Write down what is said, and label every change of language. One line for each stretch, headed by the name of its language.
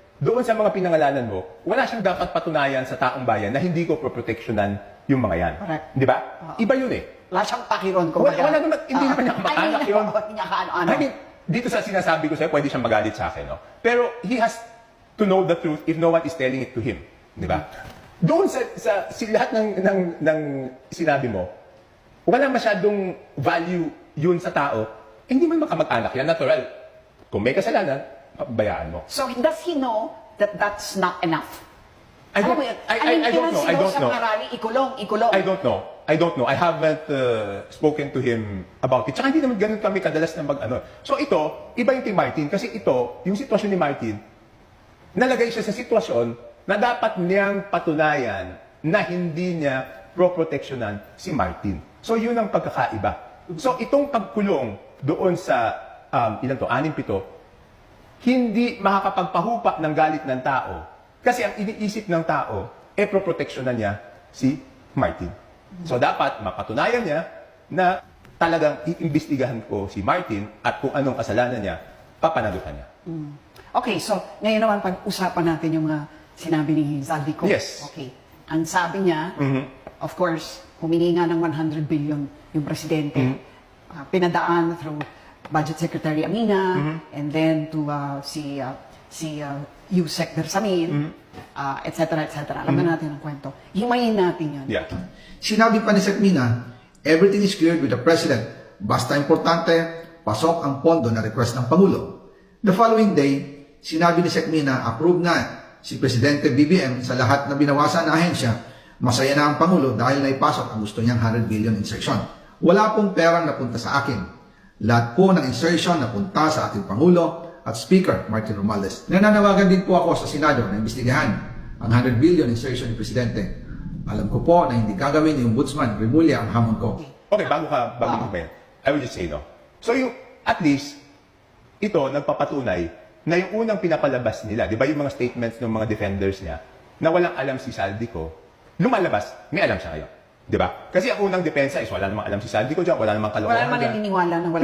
Filipino: Doon sa mga pinangalanan mo, wala siyang dapat patunayan sa taong bayan na hindi ko proprotectionan yung mga yan.
English: Correct.
Filipino: Di ba? Iba yun eh. Wala siyang pakiron kung Wala naman, hindi naman niya kamag-anak yun. Hindi niya kaano-ano. Dito sa sinasabi ko sa'yo, pwede siyang magalit sa akin, no?
English: Pero he has to know the truth if no one is telling it to him.
Filipino: Di ba? Doon sa lahat ng sinabi mo, wala masyadong value yun sa tao, hindi man makamag-anak yan, natural. Kung may kasalanan, pabayaan mo.
English: So, does he know that that's not enough? I don't know.
Filipino: Ikulong.
English: I don't know. I haven't spoken to him about it.
Filipino: Tsaka hindi naman ganun kami kadalas na mag-ano. So ito, iba yung kay Martin. Kasi ito, yung sitwasyon ni Martin, nalagay siya sa sitwasyon na dapat niyang patunayan na hindi niya pro-protectionan si Martin. So yun ang pagkakaiba. So itong pagkulong doon sa, ilan to, 6-7, hindi makakapagpahupa ng galit ng tao. Kasi ang iniisip ng tao, pro-protectionan niya si Martin. So dapat mapatunayan niya na talagang iimbestigahan ko si Martin at kung anong kasalanan niya, papanagutan niya. Okay, so ngayon naman pag-usapan natin yung mga sinabi ni Zaldico.
English: Yes. Okay.
Filipino: Ang sabi niya, of course, humingi nga ng 100 billion yung presidente. Pinadaan through Budget Secretary Amina, and then to si Yusek Bersamin, et cetera, et cetera. Alam na natin ang kwento. Himayin natin yan.
English: Yeah.
Filipino: Sinabi pa ni Sekmina,
English: everything is cleared with the President.
Filipino: Basta importante, pasok ang pondo na request ng Pangulo.
English: The following day,
Filipino: sinabi ni Sekmina, approve na si Presidente BBM sa lahat na binawasan na ahensya. Masaya na ang Pangulo dahil naipasok ang gusto niyang 100 billion insertion. Wala pong perang napunta sa akin. Lahat po ng insertion napunta sa ating Pangulo at Speaker Martin Romualdez. Nananawagan din po ako sa Senado na imbestigahan ang 100 billion insertion ni Presidente. Alam ko po na hindi gagawin ni Ombudsman Remulla ang hamon ko.
English: Okay,
Filipino: bago mo ba yan,
English: I will just say no.
Filipino: So yung, at least, ito nagpapatunay na yung unang pinapalabas nila, di ba yung mga statements ng mga defenders niya, na walang alam si Zaldico, lumalabas, may alam siya ngayon. Di ba? Kasi ang unang depensa is wala namang alam si Zaldico dyan, wala namang kalokohan Wala naman dyan. naniniwala na wala